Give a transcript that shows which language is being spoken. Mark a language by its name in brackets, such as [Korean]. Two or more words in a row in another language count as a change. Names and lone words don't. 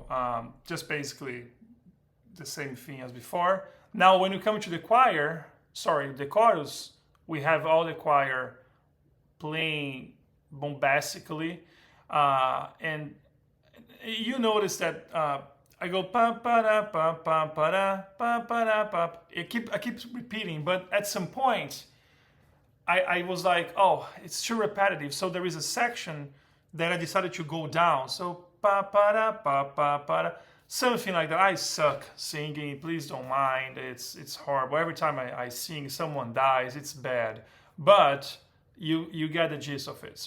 [English] Just basically the same thing as before. Now, when you come to the choir, sorry, the chorus, we have all the choir playing bombastically, and you notice that I go pa pa da pa pa pa da pa pa da pa. I keep repeating, but at some point, I was like, oh, it's too repetitive. So there is a section that I decided to go down. So pa pa da pa pa pa da. Something like that. I suck singing. Please don't mind. It's horrible. Every time I sing, someone dies. It's bad. But you get the gist of it.